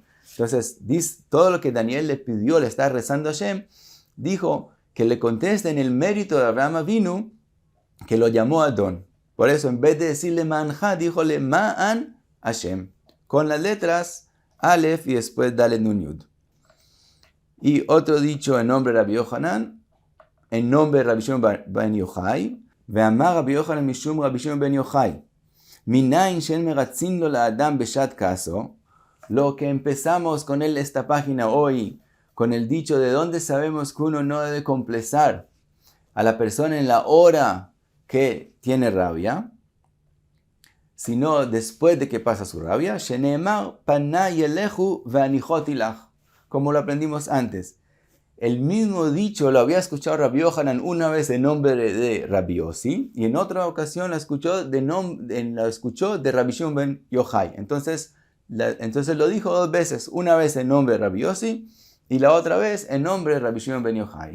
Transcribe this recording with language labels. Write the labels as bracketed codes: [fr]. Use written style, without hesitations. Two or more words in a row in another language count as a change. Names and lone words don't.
[es] Entonces, todo lo que Daniel le pidió, le está rezando a Hashem, dijo que le conteste en el mérito de Abraham Avinu, que lo llamó Adon. Por eso, en vez de decirle manja, díjole ma'an Hashem, con las letras Aleph y después Dalet Nun Yud. Y otro dicho en nombre de Rabbi Yohanan, en nombre de Rabbi Shimon ben Yochai, [he] ואמר רבי יוחנן משום רבי שמעון בן יוחאי מניין שאין מרצין לו לאדם בשעת כעסו. [es] Lo que empezamos con esta página hoy, con el dicho de dónde sabemos que uno no debe complacer a la persona en la hora que tiene rabia, sino después de que pasa su rabia, [he] שנאמר פני ילכו והנחותי לך, [es] como lo aprendimos antes. El mismo dicho lo había escuchado Rabbi Yohanan una vez en nombre de Rabbi Yossi, y en otra ocasión lo escuchó de Rabbi Shimon ben Yochai. Entonces lo dijo dos veces, una vez en nombre de Rabbi Yossi y la otra vez en nombre de Rabbi Shimon ben Yochai.